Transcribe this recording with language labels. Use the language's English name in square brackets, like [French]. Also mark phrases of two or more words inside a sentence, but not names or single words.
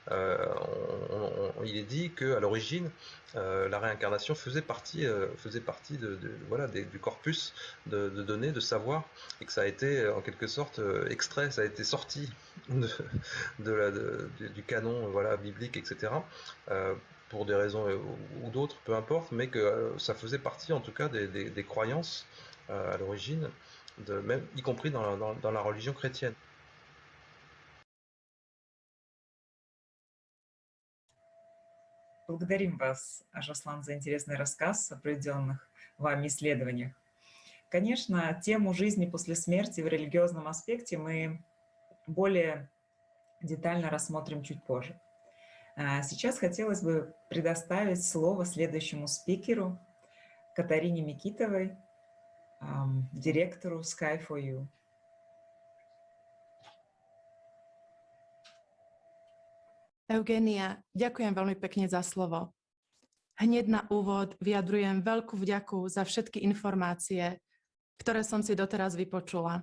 [French] il est dit qu'à l'origine, la réincarnation faisait partie du corpus de données, de savoir, et que ça a été en quelque sorte extrait, ça a été sorti du canon biblique, etc., pour des raisons ou d'autres, peu importe, mais que ça faisait partie en tout cas des croyances à l'origine, même y compris dans la religion chrétienne. [Russian] Благодарим вас, Жослан, за интересный рассказ о проведенных вами исследованиях. Конечно, тему жизни после смерти в религиозном аспекте мы более детально рассмотрим чуть позже. Сейчас хотелось бы предоставить слово следующему спикеру, Катарине Микитовой, директору Sky4U. [Slovak] Eugenia, ďakujem veľmi pekne za slovo. Hneď na úvod vyjadrujem veľkú vďaku za všetky informácie, ktoré som si doteraz vypočula.